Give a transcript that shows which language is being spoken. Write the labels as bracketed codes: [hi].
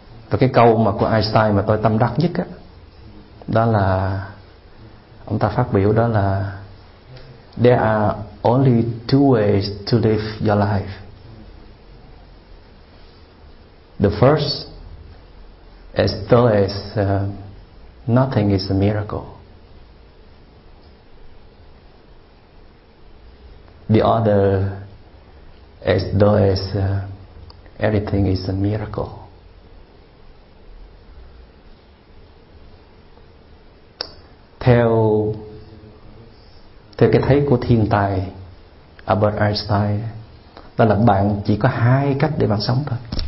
[vi] Và cái câu mà của Einstein mà tôi tâm đắc nhất đó là, ông ta phát biểu đó là: [en] "There are only two ways to live your life. The first is though as nothing is a miracle. The other is though as everything is a miracle." [vi] Theo cái thấy của thiên tài Albert Einstein, đó là bạn chỉ có hai cách để bạn sống thôi.